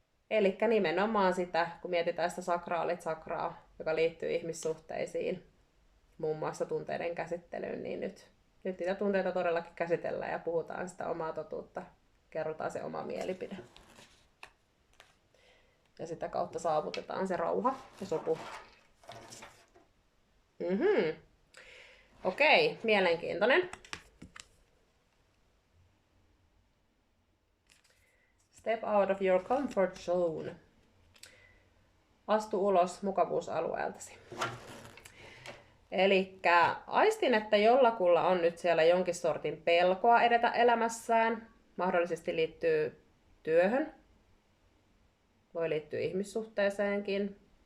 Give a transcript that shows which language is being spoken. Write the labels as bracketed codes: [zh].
[fi] Elikkä nimenomaan sitä, kun mietitään sitä sakraalit-sakraa, joka liittyy ihmissuhteisiin, muun muassa tunteiden käsittelyyn, niin nyt niitä tunteita todellakin käsitellään ja puhutaan sitä omaa totuutta, kerrotaan se oma mielipide. Ja sitä kautta saavutetaan se rauha ja sopu. Okei, mielenkiintoinen. [en] Step out of your comfort zone. [fi] Astu ulos mukavuusalueeltasi. Elikkä aistin, että jollakulla on nyt siellä jonkin sortin pelkoa edetä elämässään. Mahdollisesti liittyy työhön. Voi liittyä ihmissuhteeseenkin.